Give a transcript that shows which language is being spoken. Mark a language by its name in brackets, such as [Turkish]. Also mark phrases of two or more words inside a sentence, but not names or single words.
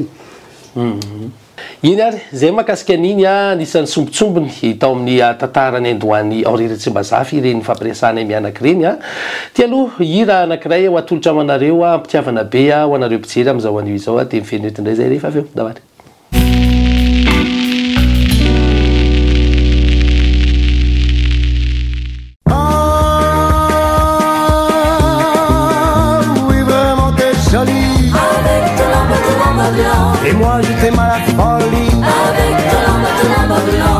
[Malagasy] iny ary zay mahakasika an'iny a nisan'ny sombotsombony tao amin'ny tantarany Andohany Henri Ratsimbazafy ireny fampiresana mianaka ireny a ty aloha hira anankiray ho atolotra amanareo a mpitiavana be ho anareo mpijery amin'izao anio izao a de mifenetindray zay rehefa avy eo davatra [French] Et moi je t'aime à la folie avec ton lamba blanc.